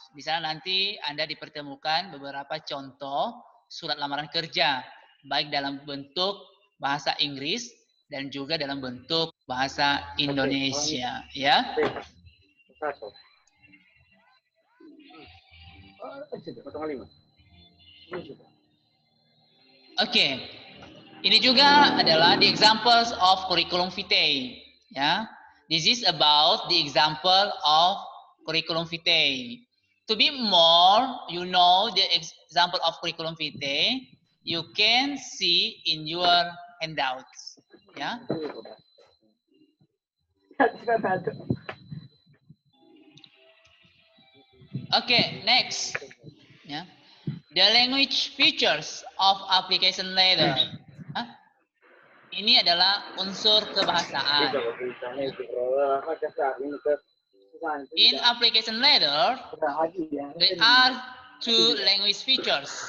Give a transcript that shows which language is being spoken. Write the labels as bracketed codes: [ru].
[id] Di sana nanti Anda dipertemukan beberapa contoh surat lamaran kerja, baik dalam bentuk bahasa Inggris dan juga dalam bentuk bahasa Indonesia, ya. Oke. Ini juga adalah [en] the examples of curriculum vitae, [id] ya. [en] This is about the example of curriculum vitae. To be more, you know the example of curriculum vitae, you can see in your handouts, ya. Okay, next, ya. The language features of application letter. [id] Ini adalah unsur kebahasaan. [en] In application letter, there are two language features.